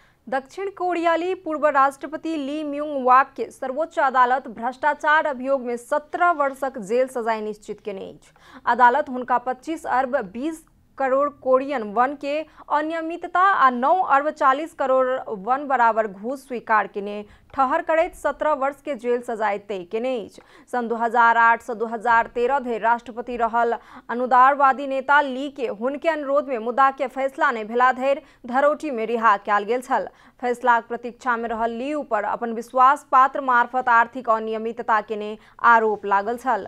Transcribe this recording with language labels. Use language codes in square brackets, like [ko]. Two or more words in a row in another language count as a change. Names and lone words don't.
[mai] दक्षिण कोरियाली पूर्व राष्ट्रपति ली म्यूंग वाक के सर्वोच्च अदालत भ्रष्टाचार अभियोग में 17 वर्षक जेल सजाय निश्चित केने अछि। अदालत हुनका 25 अर्ब 20 करोड़ कोरियन वन के अनियमितता आ 9 अर्ब 40 करोड़ वन बराबर घूस स्वीकार केने ठहर करैत 17 वर्ष के जेल सजाय तय केने अछि। सन 2008 से 2013 धरि राष्ट्रपति रहल अनुदारवादी नेता ली के हुनके अनुरोध में मुद्दा के फैसला नहीं भेला धरि धरोटी में रिहा कयल गेल छल। फैसलाक प्रतीक्षा में रहल ली ऊपर अपन विश्वास पात्र मार्फत आर्थिक अनियमितता केने आरोप लागल छल।